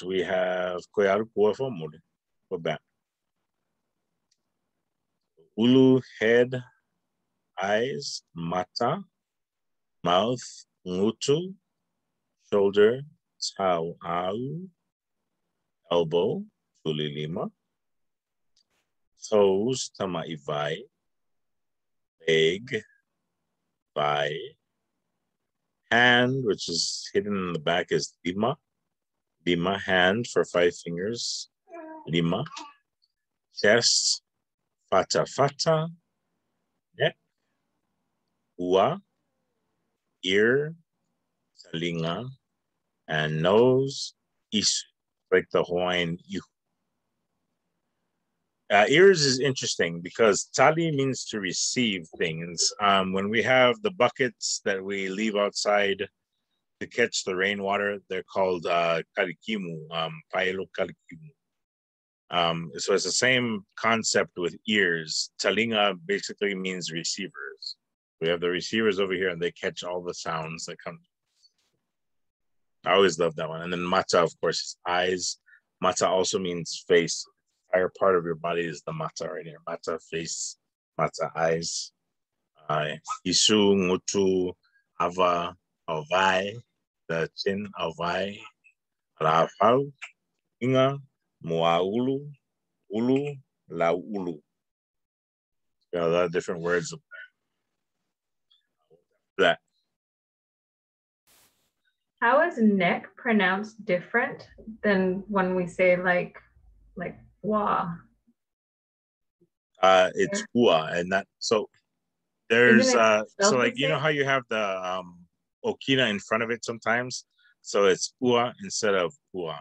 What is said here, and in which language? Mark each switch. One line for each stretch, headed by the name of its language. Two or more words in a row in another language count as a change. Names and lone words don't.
English: We have ulu, head, eyes, mata, mouth, ngutu, shoulder, tauau, elbow, tulilima, toes, tamaivai, leg, vai, hand, which is hidden in the back, is lima.
Samoan: Lima,
English: hand for 5 fingers.
Samoan: Lima.
English: Chest, fata fata. Neck, ua. Ear, talinga. And nose, isu, like the Hawaiian ihu. Ears is interesting because tali means to receive things. When we have the buckets that we leave outside to catch the rainwater, they're called kalikimu,
Samoan: paelo kalikimu.
English: So it's the same concept with ears. Talinga basically means receivers. We have the receivers over here and they catch all the sounds that come. I always love that one. And then mata, of course, is eyes. Mata also means face. The entire part of your body is the mata right here.
Samoan: Mata, face, mata,
English: eyes. Isu,
Samoan: ngutu, ava, avai, the chin, avai, rafau, inga, muaulu, ulu, laulu.
English: A lot of different words of that. How is neck pronounced different than when we say like wa? It's ua, and that so there's so like you know how you have the okina in front of it sometimes, so it's ua instead of ua.